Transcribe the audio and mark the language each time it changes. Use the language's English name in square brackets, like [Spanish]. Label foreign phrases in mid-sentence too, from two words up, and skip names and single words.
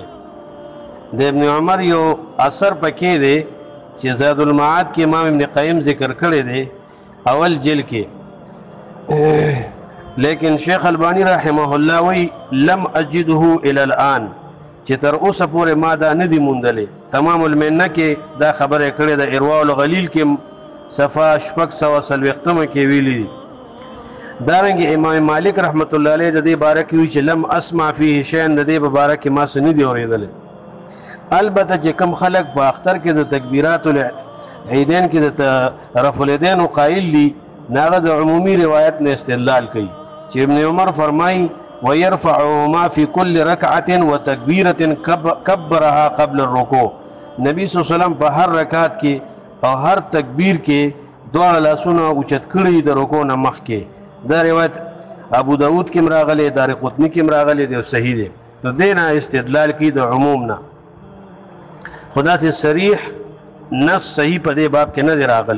[Pashto] د ابن عمر یو اثر پکې دی چې زاد المعاد کې امام ابن قیم ذکر کړی دی اول جلد کې، لیکن شیخ البانی [Arabic] رحمه الله [Pashto] وی [Arabic] لم اجده الى الان [Pashto] چې تر اوسه پورې ما دا نه دی موندلې. تمام المنه کې دا خبره کړې ده، ارواء الغلیل کې صفحه 640 کې ویلي. دارنګه امام مالک [Arabic] رحمت الله علیه [Pashto] د دې باره کې وی چې [Arabic] لم اسمع فيه شيئا، [Pashto] د دې باره کې ما څه نه دی اورېدل. البته چې کم خلق په اختر کې د [Arabic] تکبیرات العیدین [Pashto] کې د [Arabic] رفع الیدین [Pashto] قائل دي، ناغه د عمومي روایت نه استدلال کوي چې ابن عمر فرمایي [Arabic] ويرفعهما في كل ركعه وتكبيره كبرها قبل الركوع. [Pashto] نبی [Arabic] صلی الله علیه وسلم [Pashto] په هر رکعت کې او هر تکبیر کې دواړه لاسونه اوچت کړي د رکوع نه مخکې. دا روایت ابو داود کې راغلی، دارقطنی کې راغلی دی او صحیح دی. نو دینه استدلال کوي د عموم نه، خدا سے صریح نص صحیح په دې باب کې نه دی راغلی.